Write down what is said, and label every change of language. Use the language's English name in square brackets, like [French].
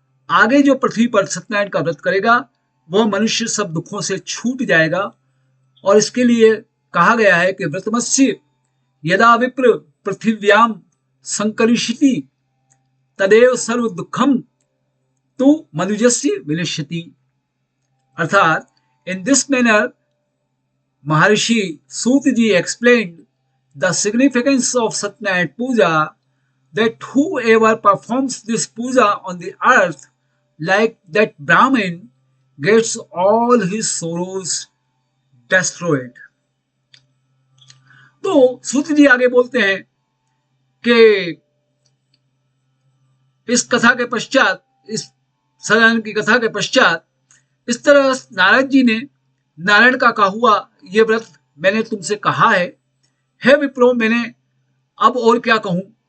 [Hindi] आगे जो पृथ्वी पर सत्यनारायण का व्रत करेगा वह मनुष्य सब दुखों से छूट जाएगा। और इसके लिए कहा गया है कि [Sanskrit] व्रतमस्य यदा विप्र पृथिव्याम संकरिष्यति तदेव सर्व दुखम तु मनुजस्य विनश्यति। [English] अर्थात in this manner Maharshi Suta ji explained the significance of Satyanarayana Puja, that whoever performs this puja on the earth like that Brahmin gets all his sorrows destroyed. [Hindi] तो सूत जी आगे बोलते हैं कि इस कथा के पश्चात, इस सदानंद की कथा के पश्चात इस तरह नारद जी ने नारायण का कहा हुआ ये व्रत मैंने तुमसे कहा है, हे विप्रो मैंने अब और क्या कहूं।